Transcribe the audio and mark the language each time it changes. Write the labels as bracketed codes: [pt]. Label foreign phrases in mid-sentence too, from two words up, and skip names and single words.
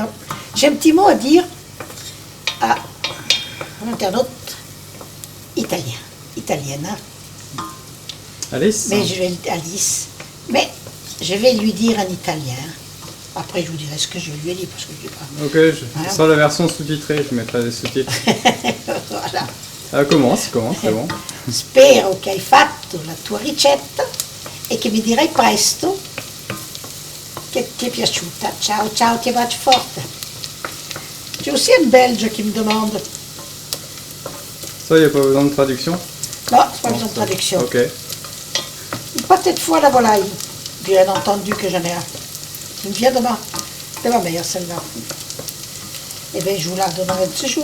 [fr] J'ai un petit mot à dire à un internaute italienne. Alice. Mais mais je vais lui dire en italien. Après, je vous dirai ce que je lui ai dit, parce que je ne sais pas. Ok, sur la version sous-titrée, je mettrai des sous-titres. Voilà. Commence, c'est bon. [it] Spero che hai fatto la tua ricetta e che mi dirai presto che ti è piaciuta. Ciao, ciao, ti bacio forte. [fr] J'ai aussi un Belge qui me demande. Ça, il n'y a pas besoin de traduction? Non, c'est pas besoin de traduction. Ok. Peut-être fois la volaille, bien entendu que j'en ai un. Il me vient de ma mère, celle-là. Eh bien, je vous la donnerai de ce jour.